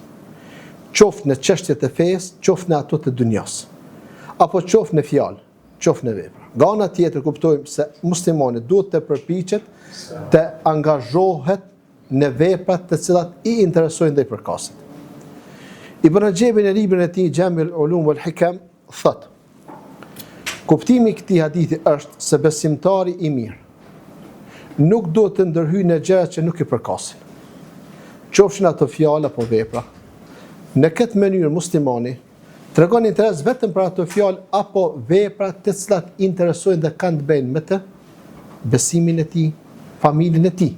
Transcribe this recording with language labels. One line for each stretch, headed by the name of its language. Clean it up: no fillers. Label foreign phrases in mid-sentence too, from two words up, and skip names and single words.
Albanian: Qoftë në çështjet e fesë, qoftë në ato të dunjas, apo qoftë në fjalë, qoftë në vepra. Nga ana tjetër kuptojmë se muslimani duhet të përpiqet të angazhohet në veprat të cilat i interesojnë dhe i përkasin. Ibn Rajab në librin e tij Jami' al-Ulum wal-Hikam thotë: kuptimi i këtij hadithi është se besimtari i mirë nuk duhet të ndërhyjë në gjëra që nuk i përkasin, qofshin ato fjalë apo vepra. Në këtë mënyrë muslimani tregon interes vetëm për ato fjalë apo vepra të cilat interesojnë dhe kanë të bëjnë me të besimin e tij, familjen e tij.